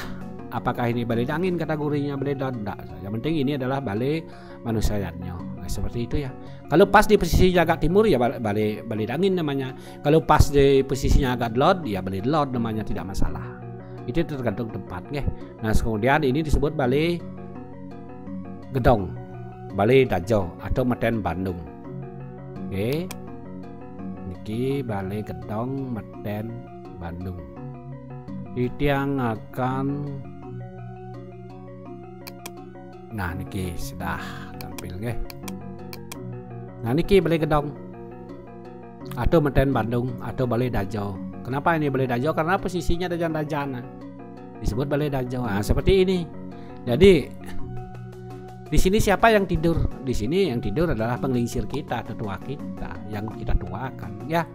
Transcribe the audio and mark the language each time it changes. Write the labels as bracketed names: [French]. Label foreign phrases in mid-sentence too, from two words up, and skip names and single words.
[Indonesian] Apakah ini balai dangin kategorinya, balai tidak. Yang penting ini adalah balai manusianya. Nah, seperti itu, ya. Kalau pas di posisi agak timur, ya balai dangin namanya. Kalau pas di posisinya agak delod, ya balai delod namanya, tidak masalah. Itu tergantung tempat, Nah, kemudian ini disebut balai gedong, balai dajo atau meten Bandung. Niki balai gedong meten Bandung. Yang akan niki sudah tampil, Nah, niki balai gedong atau meten Bandung atau balai dajo. Kenapa ini balai dajo? Karena posisinya dajan-dajan, disebut balai dajo. Nah, seperti ini. Jadi di sini siapa yang tidur? Di sini yang tidur adalah penglingsir kita, tetua kita yang kita tuakan, ya.